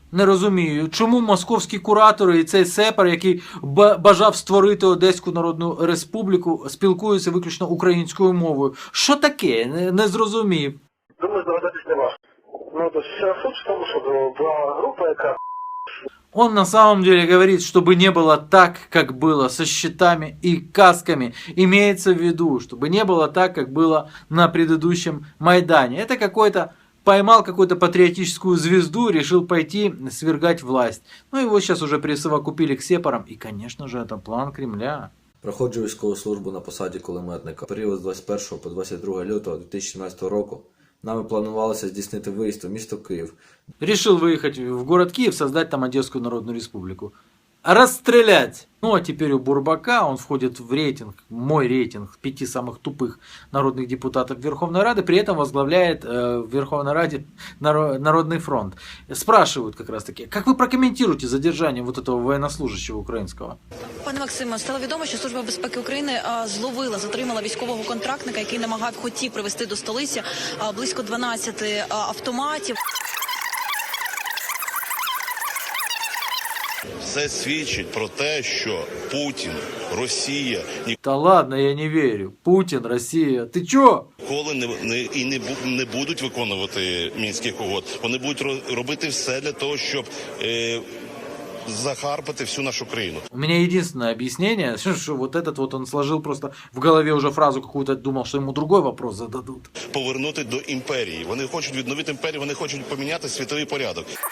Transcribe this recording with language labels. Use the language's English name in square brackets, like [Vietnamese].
[Ukrainian] Не розумію, чому московські куратори і цей Сепар, який бажав створити Одеську Народну Республіку, спілкуються виключно українською мовою. Що таке? Не зрозумів. Думаю, здогадатись не важко. Ну, то вся суть в тому, що була група, яка... [Russian] Он на самом деле говорит, чтобы не было так, как было со щитами и касками. Имеется в виду, чтобы не было так, как было на предыдущем Майдане. Это какой-то поймал какую-то патриотическую звезду, решил пойти свергать власть. Ну его сейчас уже присовокупили к Сепарам. И, конечно же, это план Кремля. [Ukrainian] Проходжу військову службу на посаді кулеметника. Період з 21 по 22 лютого 2017 року нами планувалося здійснити виїзд у місто Київ. [Russian] Решил выехать в город Киев, создать там Одесскую Народную Республику. Расстрелять! Ну а теперь у Бурбака, он входит в рейтинг, мой рейтинг 5 самых тупых народных депутатов Верховной Рады, при этом возглавляет в Верховной Раде Народный фронт. Спрашивают как раз таки, как вы прокомментируете задержание вот этого военнослужащего украинского? [Ukrainian] Пане Максиме, стало відомо, що Служба безпеки України затримала військового контрактника, який хотів привезти до столиці близько 12 автоматів. Все свідчить про те, що Путін, Росія [Russian] Та ладно, я не верю. Путин, Россия, ты чё? [Ukrainian] ніколи не будуть виконувати Мінських угод. Вони будуть робити все для того, щоб захарпати всю нашу країну. [Russian] У меня единственное объяснение, что вот этот вот он сложил просто в голове уже фразу какую-то, думал, что ему другой вопрос зададут. [Ukrainian] Повернути до імперії. Вони хочуть відновити імперію, вони хочуть поміняти світовий порядок.